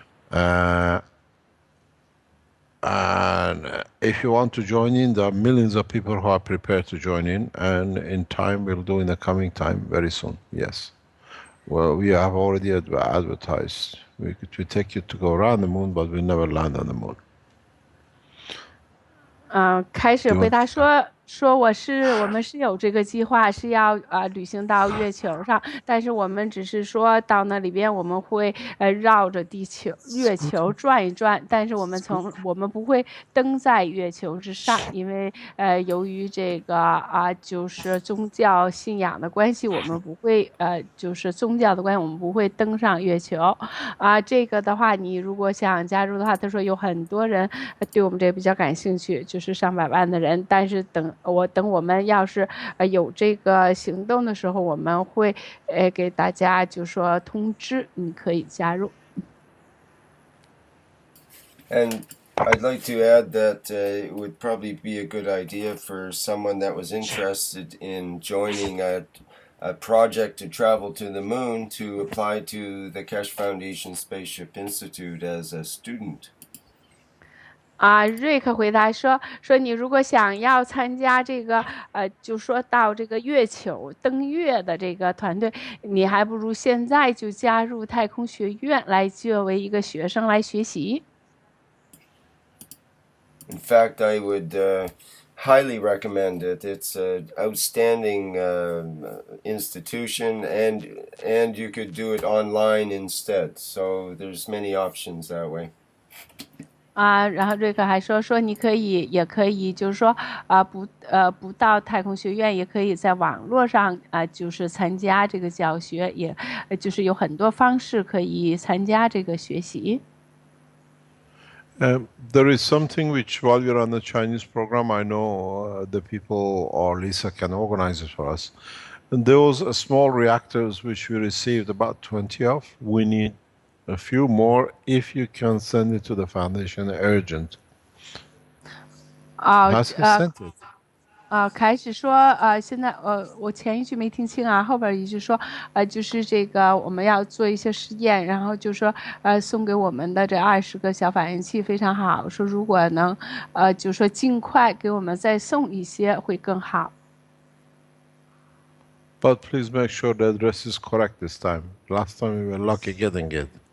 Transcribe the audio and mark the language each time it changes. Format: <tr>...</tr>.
<en>And if you want to join in, there are millions of people who are prepared to join in, and in time, we'll do in the coming time, very soon, yes. Well, we have already advertised. We take you to go around the moon, but we never land on the moon.</en> <zh>开始回答说，说我们是有这个计划，是要旅行到月球上，但是我们只是说到那里边我们会绕着月球转一转，但是我们不会登在月球之上，因为由于这个就是宗教信仰的关系，我们不会就是宗教的关系，我们不会登上月球这个的话，你如果想加入的话，他说有很多人对我们这个比较感兴趣，就是上百万的人，但是等我们要是有这个行动的时候，我们会给大家就说通知，你可以加入。</zh> <en>And I'd like to add that it would probably be a good idea for someone that was interested in joining a project to travel to the moon to apply to the Keshe Foundation Spaceship Institute as a student.</en> <zh>瑞克回答说你如果想要参加这个就说到这个月球登月的这个团队，你还不如现在就加入太空学院来作为一个学生来学习。</zh> <en>In fact, I would highly recommend it. It's an outstanding institution, and you could do it online instead. So there's many options that way.</en> <zh>然后瑞克还说你也可以就是说不到太空学院，也可以在网络上就是参加这个教学，也就是有很多方式可以参加这个学习。</zh> <en>There is something which, while we're on the Chinese program, I know the people or Lisa can organize it for us. And those small reactors which we received about 20 of, we need a few more if you can send it to the foundation urgent. Has he sent it?</en> <zh>开始说现在我前一句没听清后边一句说就是这个我们要做一些实验，然后就说送给我们的这20个小反应器非常好，说如果能就说尽快给我们再送一些会更好。</zh> <en>But please make sure the address is correct this time. Last time we were lucky getting it.</en>